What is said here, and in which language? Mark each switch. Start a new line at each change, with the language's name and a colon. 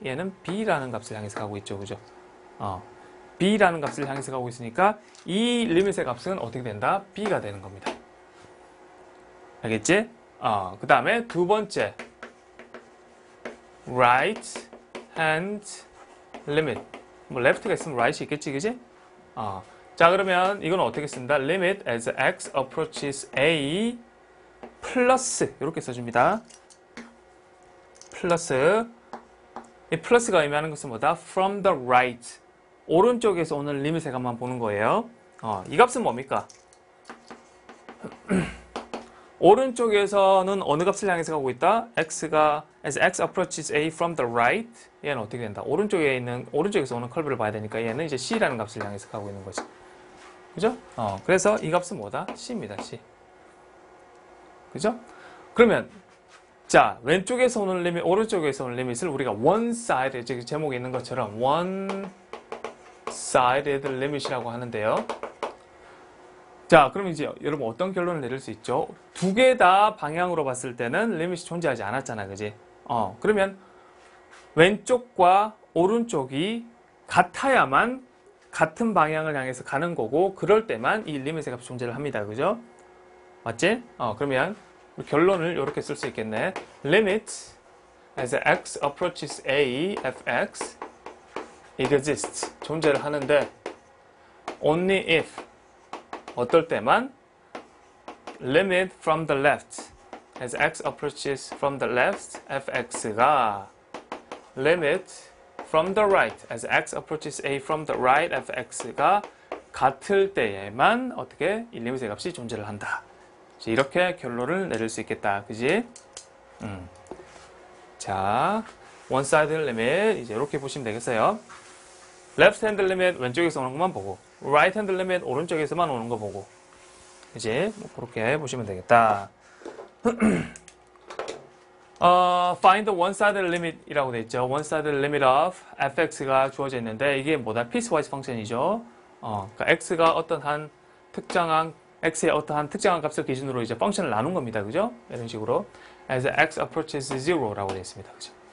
Korean: 얘는 b라는 값을 향해서 가고 있죠, 그죠? b라는 값을 향해서 가고 있으니까 이 리밋의 값은 어떻게 된다? b가 되는 겁니다. 알겠지? 그 다음에 두 번째, right hand limit. 뭐 left가 있으면 right이 있겠지, 그지? 자, 그러면 이건 어떻게 쓴다?
English: limit as x approaches a 플러스
Korean: 이렇게 써줍니다. 플러스. 이 플러스가 의미하는 것은 뭐다?
English: from the right.
Korean: 오른쪽에서 오는 리밋의 값만 보는 거예요. 이 값은 뭡니까? 오른쪽에서는 어느 값을 향해서 가고 있다? x가
English: as x approaches a from the right.
Korean: 얘는 어떻게 된다? 오른쪽에서 오는 커브를 봐야 되니까 얘는 이제 c라는 값을 향해서 가고 있는 거지. 그죠? 그래서 이 값은 뭐다? c입니다. c. 그죠? 그러면 자, 왼쪽에서 오는 리밋, 오른쪽에서 오는 리밋을 우리가 one-sided, 지금 제목에 있는 것처럼 one-sided limit이라고 하는데요. 자, 그럼 이제 여러분 어떤 결론을 내릴 수 있죠? 두 개 다 방향으로 봤을 때는 리밋이 존재하지 않았잖아, 그지? 그러면 왼쪽과 오른쪽이 같아야만 같은 방향을 향해서 가는 거고, 그럴 때만 이 리밋의 값이 존재를 합니다, 그죠? 맞지? 그러면 결론을 이렇게 쓸 수 있겠네.
English: Limit as x approaches a fx exists.
Korean: 존재를 하는데
English: only if
Korean: 어떨 때만
English: limit from the left as x approaches from the left fx가 limit from the right as x approaches a from the right fx가
Korean: 같을 때에만 어떻게 이 리밋의 값이 존재를 한다. 이렇게 결론을 내릴 수 있겠다. 그지? 자, one-sided limit 이제 이렇게 보시면 되겠어요. left-hand limit 왼쪽에서 오는 것만 보고, right-hand limit 오른쪽에서만 오는 거 보고, 이제 뭐 그렇게 보시면 되겠다.
English: find the one-sided limit이라고
Korean: 돼 있죠. one-sided limit of fx가 주어져 있는데 이게 뭐다? piecewise 펑션이죠. 그러니까 x가 어떤 특정한 x의 어떠한 특정한 값을 기준으로 이제 펑션을 나눈 겁니다. 그죠? 이런 식으로 as x approaches zero라고 되어 있습니다. 그죠?